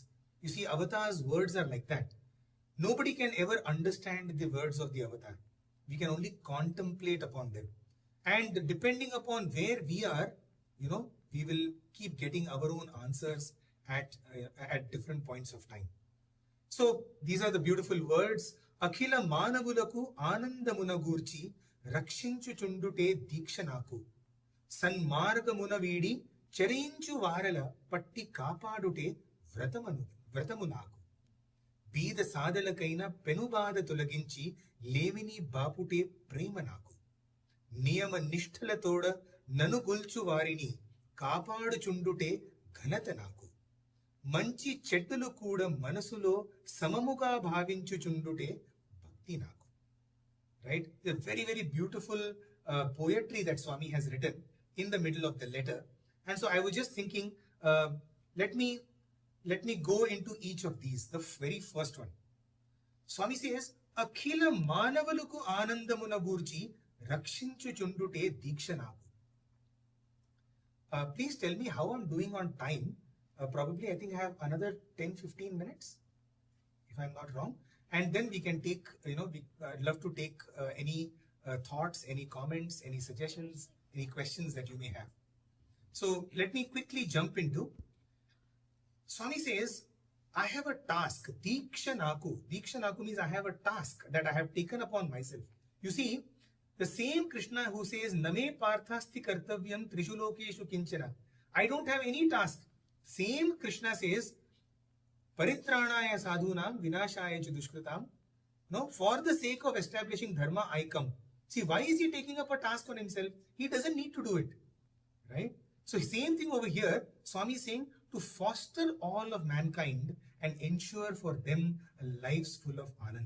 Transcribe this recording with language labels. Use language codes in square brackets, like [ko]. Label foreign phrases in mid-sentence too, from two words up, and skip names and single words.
[en] You see, Avatar's words are like that. Nobody can ever understand the words of the Avatar. We can only contemplate upon them. And depending upon where we are, we will keep getting our own answers at different points of time. So these are the beautiful words. [te] అఖిల మానవులకు ఆనందమును కూర్చి రక్షించు చుండుటే దీక్ష నాకు. సన్మార్గమున విడి చరించు వారల పట్టి కాపాడుటే వ్రతము నాకు. బీద సాధలకైన పెనుబాధ తొలగించి లేమిని బాపుటే ప్రేమ నాకు. నియమ నిష్ఠలతోడ నను గొల్చు వారిని కాపాడుచుండుటే ఘనత నాకు. మంచి చెట్టులు కూడా మనసులో సమముగా భావించుచుండుటే భక్తి నాకు. [en] Right? The very, very beautiful poetry that Swami has written in the middle of the letter. And so I was just thinking, let me go into each of these. The very first one. Swami says, [te] అఖిల మానవులకు ఆనందమును కూర్చి రక్షించు చుండుటే దీక్ష నాకు. [en] Please tell me how I'm doing on time. Probably I think I have another 10-15 minutes, if I'm not wrong. And then we can take, I'd love to take any thoughts, any comments, any suggestions, any questions that you may have. So let me quickly jump into. Swami says, I have a task. [te] దీక్ష నాకు. దీక్ష నాకు [en] means I have a task that I have taken upon myself. You see, the same Krishna who says, [sa] न मे पार्थास्ति कर्तव्यं त्रिषु लोकेषु किञ्चन. [en] I don't have any task. [sa] Same Krishna says, परित्राणाय साधूनां विनाशाय च दुष्कृताम्. [en] No, for the sake of establishing dharma, I come. See, why is he taking up a task on himself? He doesn't need to do it. Right? So same thing over here, Swami is saying, to foster all of mankind and ensure for them lives full of ananda.